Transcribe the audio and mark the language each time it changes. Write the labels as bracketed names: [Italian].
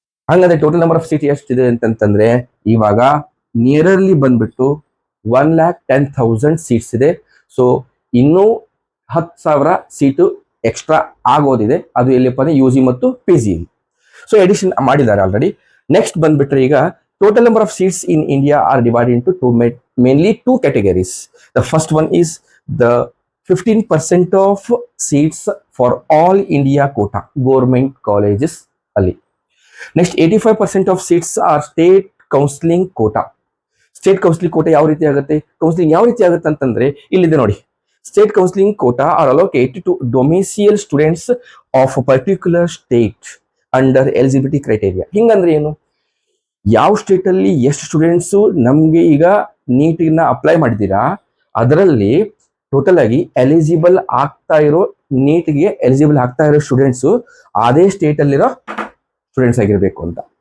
[Kannada] ಹಂಗಂದ್ರೆ total number of seat ಎಷ್ಟಿದೆ ಅಂತಂತಂದ್ರೆ ಇವಾಗ ನಿಯರ್ಲಿ ಬಂದ್ಬಿಟ್ಟು 1,10,000 ಸೀಟ್ಸ್ ಇದೆ. ಸೊ ಇನ್ನೂ 10,000 ಸೀಟು ಎಕ್ಸ್ಟ್ರಾ ಆಗೋದಿದೆ. ಅದು ಎಲ್ಲಿಪ್ಪ ಅಂದ್ರೆ UG ಮತ್ತು PG. ಸೊ ಎಡಿಷನ್ ಮಾಡಿದ್ದಾರೆ ಆಲ್ರೆಡಿ. ನೆಕ್ಸ್ಟ್ ಬಂದ್ಬಿಟ್ರೆ ಈಗ [English] total number of seats in India are divided into mainly two categories. The first one is the 15% of seats for all India quota, government colleges ali. Next 85% of seats are state counseling quota. [Kannada] State counseling quota ಯಾವ ರೀತಿ ಆಗುತ್ತೆ? Counselling ಯಾವ ರೀತಿ ಆಗುತ್ತೆ ಅಂತಂದ್ರೆ ಇಲ್ಲಿದೆ ನೋಡಿ. [English] State counseling quota are allocated to domicile students of a particular state under eligibility criteria. [Kannada] ಹಿಂಗಂದ್ರೆ ಏನು? ಯಾವ ಸ್ಟೇಟ್ ಅಲ್ಲಿ ಎಷ್ಟು ಸ್ಟೂಡೆಂಟ್ಸ್ ನಮ್ಗೆ ಈಗ ನೀಟಿನ ಅಪ್ಲೈ ಮಾಡಿದ್ದೀರಾ ಅದರಲ್ಲಿ ಟೋಟಲ್ ಆಗಿ ಎಲಿಜಿಬಲ್ ಆಗ್ತಾ ಇರೋ ನೀಟ್ಗೆ ಎಲಿಜಿಬಲ್ ಆಗ್ತಾ ಇರೋ ಸ್ಟೂಡೆಂಟ್ಸ್ ಅದೇ ಸ್ಟೇಟ್ ಅಲ್ಲಿರೋ ಸ್ಟೂಡೆಂಟ್ಸ್ ಆಗಿರ್ಬೇಕು ಅಂತ.